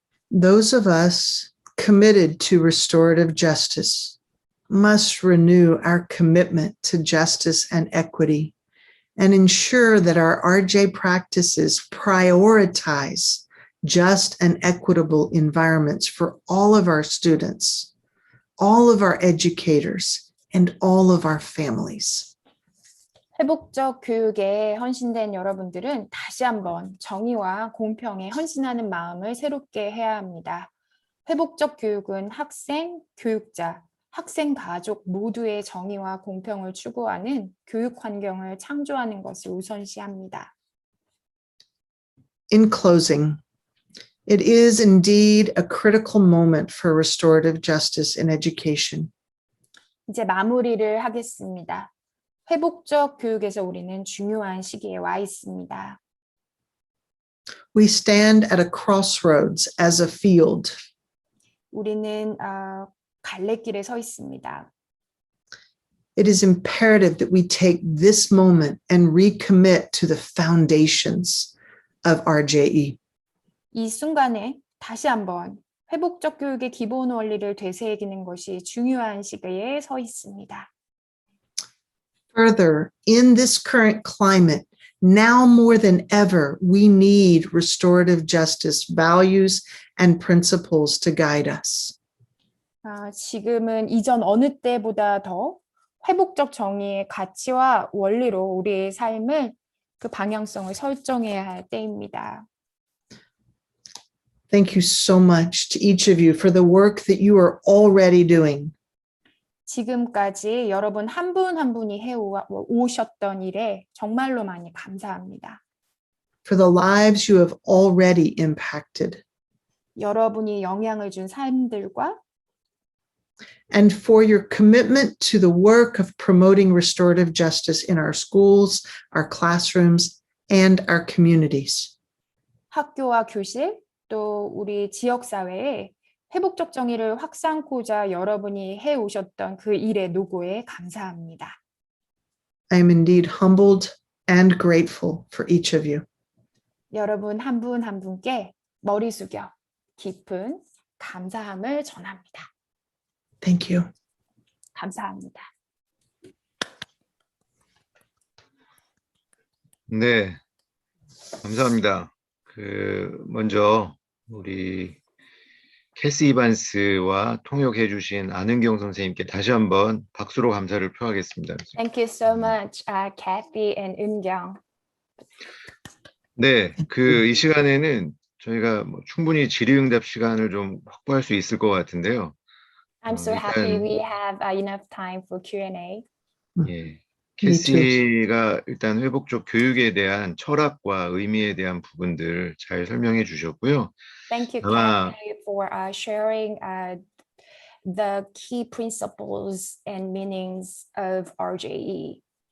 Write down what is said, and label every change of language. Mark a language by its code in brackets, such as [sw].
[en] Those of us committed to restorative justice must renew our commitment to justice and equity and ensure that our RJ practices prioritize just and equitable environments for all of our students, all of our educators, and all of our families. [ko] 회복적 교육에 헌신된 여러분들은 다시 한번 정의와 공평에 헌신하는 마음을 새롭게 해야 합니다. 회복적 교육은 학생, 교육자, 학생 가족 모두의 정의와 공평을 추구하는 교육 환경을 창조하는 것을 우선시합니다. [en] In closing, it is indeed a critical moment for restorative justice in education. [ko] 이제 마무리를 하겠습니다. 회복적 교육에서 우리는 중요한 시기에 와 있습니다. [en] We stand at a crossroads as a field. [ko] 우리는 갈래길에 서 있습니다. [en] It is imperative that we take this moment and recommit to the foundations of RJE. [ko] 이 순간에 다시 한번 회복적 교육의 기본 원리를 되새기는 것이 중요한 시기에 서 있습니다. [en] Further, in this current climate, now more than ever, we need restorative justice values and principles to guide us. [ko] 지금은 이전 어느 때보다 더 회복적 정의의 가치와 원리로 우리의 삶을 그 방향성을 설정해야 할 때입니다. [en] Thank you so much to each of you for the work that you are already doing. [ko] 지금까지 여러분 한 분 한 분이 해오셨던 일에 정말로 많이 감사합니다. [en] For the lives you have already impacted. [ko] 여러분이 영향을 준 삶들과 [en] and for your commitment to the work of promoting restorative justice in our schools, our classrooms, and our communities. [ko] 학교와 교실 또 우리 지역사회에 회복적 정의를 확산코자 여러분이 해오셨던 그 일의 노고에 감사합니다. [en] I am indeed humbled and grateful for each of you. [ko] 여러분 한 분 한 분께 머리 숙여 깊은 감사함을 전합니다. [en] Thank you. [ko] 감사합니다. 네, 감사합니다. 먼저 우리 캐시 이반스와 통역해 주신 안은경 선생님께 다시 한번 박수로 감사를 표하겠습니다. [en] Thank you so much, Kathy and Eungyung. [ko] 네, 이 시간에는 저희가 충분히 질의응답 시간을 좀 확보할 수 있을 것 같은데요. [en] I'm so happy we have enough time for Q&A. [ko] 예, 캐시가 일단 회복적 교육에 대한 철학과 의미에 대한 부분들 잘 설명해 주셨고요. [en] Thank you, [ko] 아마 [en] Kathy, for sharing the key principles and meanings of RJE.